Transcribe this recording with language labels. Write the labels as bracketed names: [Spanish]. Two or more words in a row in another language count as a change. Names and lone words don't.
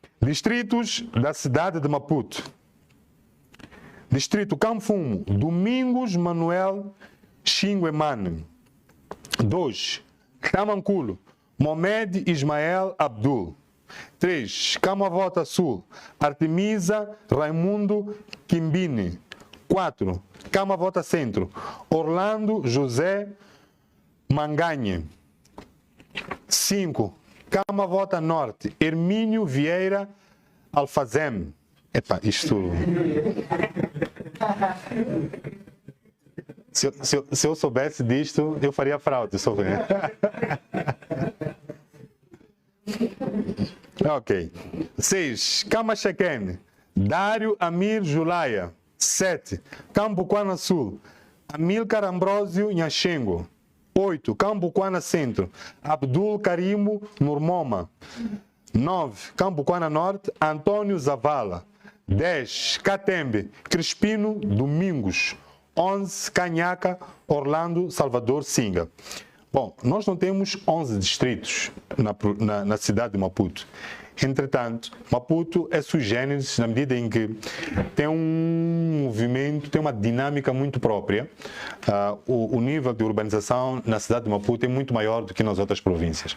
[Portuguese] Distritos da cidade de Maputo. Distrito Camfumo, Domingos Manuel Xinguemane. 2. Tamanculo, Mohamed Ismael Abdul. 3. Camavota Sul, Artemisa Raimundo Quimbini. 4. Camavota Centro, Orlando José Manganhe. 5. Camavota Norte, Hermínio Vieira Alfazem. Epa, isto... Se eu soubesse disto, eu faria fraude. Ok. 6. Camachaquene, Dário Amir Julaia. 7. Cambuquana Sul, Amilcar Ambrósio Nhaxengo. 8. Cambuquana Centro, Abdul Karimo Nurmoma. 9. Cambuquana Norte, Antônio Zavala. 10. Catembe, Crispino Domingos. 11. Canhaca, Orlando Salvador Singa. Bom, nós não temos 11 distritos na cidade de Maputo. Entretanto, Maputo é [Latin] sui generis [Portuguese] na medida em que tem um movimento, tem uma dinâmica muito própria. O nível de urbanização na cidade de Maputo é muito maior do que nas outras províncias.